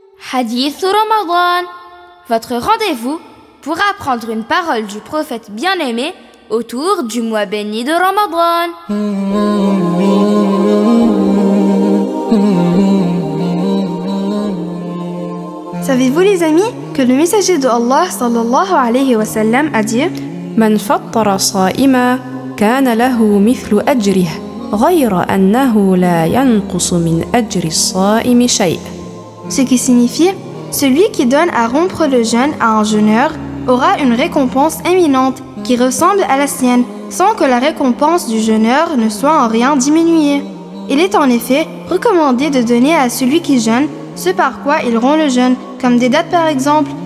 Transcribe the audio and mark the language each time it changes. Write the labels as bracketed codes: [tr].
[fr] Hadith Ramadan, votre rendez-vous pour apprendre une parole du prophète bien-aimé autour du mois béni de Ramadan. Savez-vous les amis que le messager de Allah sallallahu alayhi wa sallam a dit: [ar] من فطر صائما كان له مثل أجره غير أنه لا ينقص من أجر الصائم شيء. [fr] Ce qui signifie: celui qui donne à rompre le jeûne à un jeûneur aura une récompense éminente qui ressemble à la sienne, sans que la récompense du jeûneur ne soit en rien diminuée. Il est en effet recommandé de donner à celui qui jeûne ce par quoi il rompt le jeûne, comme des dates par exemple.